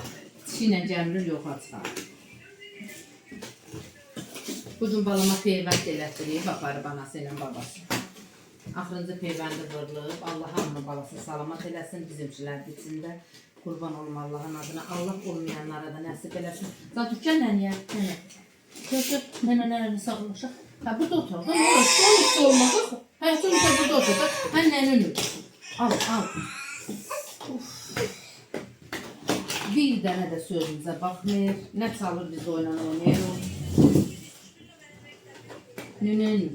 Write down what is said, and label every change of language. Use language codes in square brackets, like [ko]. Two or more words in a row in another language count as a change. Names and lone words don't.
[az] Dişi ilə gəmirir, yoxa çıxar. Bugün balama peyvənd elətdirib, aparıb anası ilə babası. Axırıncı peyvəndi vurulub, Allah hamının balası salamat eləsin, bizimkilər içində. Qurban olum Allah'ın adına, Allah olmayanlara da nəsib eləsin. Santu gəl nənəyə, nənə. Gəl, nənələrlə sağlaşaq. [tr] Ha, burada otur. Ha, hiç olmaz. Hayatım da burada otur. Annenin önü. Al. Bir tane de sözümüze bakmıyor. Ne çalır biz oynayalım. Nenen.